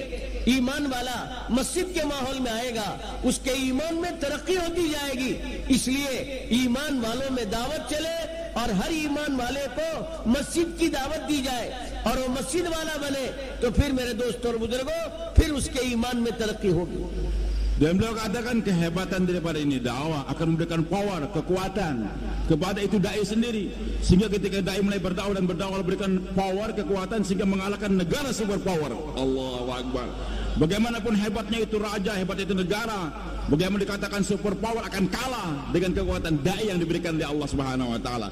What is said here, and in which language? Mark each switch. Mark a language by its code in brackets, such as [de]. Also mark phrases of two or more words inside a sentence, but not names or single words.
[ur] ایمان والا مسجد کے ماحول میں آئے گا، اس کے ایمان میں ترقی ہوتی جائے گی۔ اس لیے ایمان والوں میں دعوت چلے اور ہر ایمان والے کو مسجد کی دعوت دی جائے اور وہ مسجد والا بنے، تو پھر میرے دوستوں اور بزرگوں پھر اس کے ایمان میں ترقی ہوگی۔ [id] Dan beliau katakan kehebatan daripada ini dakwah akan memberikan power, kekuatan kepada itu dai sendiri, sehingga ketika dai mulai berdakwah dan berdakwah berikan power, kekuatan sehingga mengalahkan negara [en] super power. [ar] الله أكبر. [id] Bagaimanapun hebatnya itu raja, hebat itu negara, bagaimana dikatakan [en] super power [id] akan kalah dengan kekuatan dai yang diberikan oleh Allah [ar] سبحانه وتعالى.